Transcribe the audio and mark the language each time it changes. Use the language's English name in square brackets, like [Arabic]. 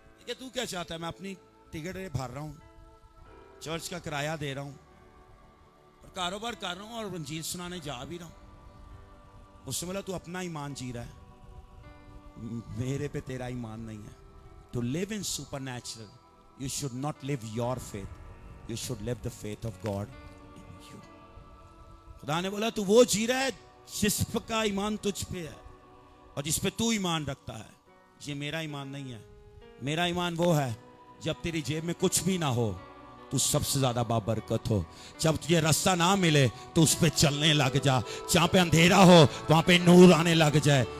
[Hindi] तू क्या चाहता है? मैं अपनी टिकट भर रहा हूं, चर्च का किराया दे रहा हूं, और कारोबार कर रहा हूं, और इंजील सुनाने जा भी रहा हूं। उससे बोला तू अपना ईमान जी रहा है, मेरे पे तेरा ईमान नहीं है। [English] To live in supernatural, you should not live your faith, you should live the faith of God in you। [Hindi] खुदा ने बोला तू वो जी रहा है जिसका ईमान तुझ पे है और जिस पे तू ईमान रखता है। ये मेरा ईमान नहीं है। मेरा ईमान वो है जब तेरी जेब में कुछ भी ना हो, तू सबसे ज्यादा बाबरकत हो। जब तुझे रास्ता ना मिले तो उस पे चलने लग जा। जहां पे अंधेरा हो वहां पे नूर आने लग जाए।